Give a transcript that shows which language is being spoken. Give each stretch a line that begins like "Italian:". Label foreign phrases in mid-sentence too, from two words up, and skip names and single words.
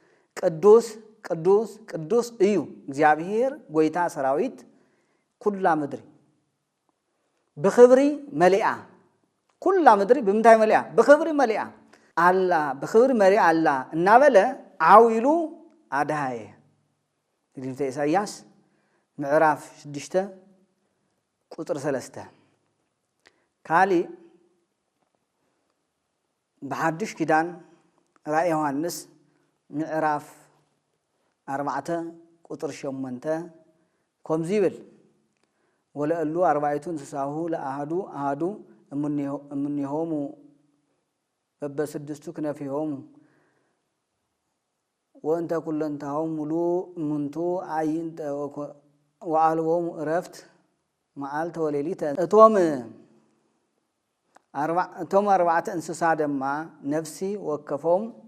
Tigrinya: ቅዱስ እዩ እግዚአብሔር ጎይታ ሰራዊት ኩላ ምድሪ በኽብሪ መሊአ ኩላ ምድሪ በምንታይ መሊአ በኽብሪ መሊአ አላ በኽብሪ መሊአ አላ እናበለ ዓዊሉ አዳየ ትንቢተ ኢሳይያስ ምዕራፍ 6 ቁጥር 3 ካሊ በሐዱሽ ኪዳን ራእይ ዮሐንስ ምዕራፍ 4 ቁጥር 8 ከምዚ ይብል
Geez: ወለእሉ አርባዕቱ እንስሳሁ ለአሃዱ እምኔሆሙ በበስድስቱ ክነፊሆሙ ወእንተ ኩለንታሆም ሙሉ እምንቱ አይንተ ወአልቦሙ እረፍት መዓልተ ወሌሊት
Tigrinya: እቶም አርባዕተ እንስሳ ደማ ነፍሲ ወከፎም